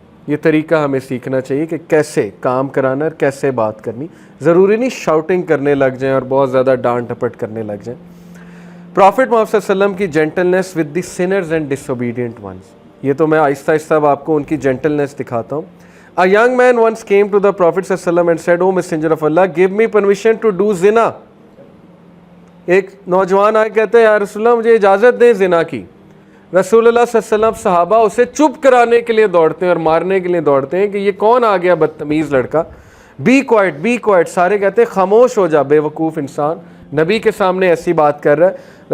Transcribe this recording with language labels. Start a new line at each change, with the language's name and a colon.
Urdu: یہ طریقہ ہمیں سیکھنا چاہیے کہ کیسے کام کرانا اور کیسے بات کرنی. ضروری نہیں شاؤٹنگ کرنے لگ جائیں اور بہت زیادہ ڈانٹ ڈپٹ کرنے لگ جائیں. پرافٹ محمد صلی اللہ علیہ وسلم کی
English: Gentleness with the sinners and disobedient ones.
Urdu: یہ تو میں آہستہ آہستہ آپ کو ان کی جینٹلنس دکھاتا ہوں.
English: A young man once came to the Prophet ﷺ and said, "O Messenger of Allah, give me permission to do zina."
Urdu: ایک نوجوان آئے کہتے ہیں یا رسول اللہ مجھے اجازت دیں زنا کی. رسول اللہ صلی اللہ علیہ وسلم صحابہ اسے چپ کرانے کے لیے دوڑتے ہیں اور مارنے کے لیے دوڑتے ہیں کہ یہ کون آ گیا بدتمیز لڑکا.
English: Be quiet.
Urdu: سارے کہتے ہیں خاموش ہو جا بے وقوف انسان, نبی کے سامنے ایسی بات کر رہا ہے.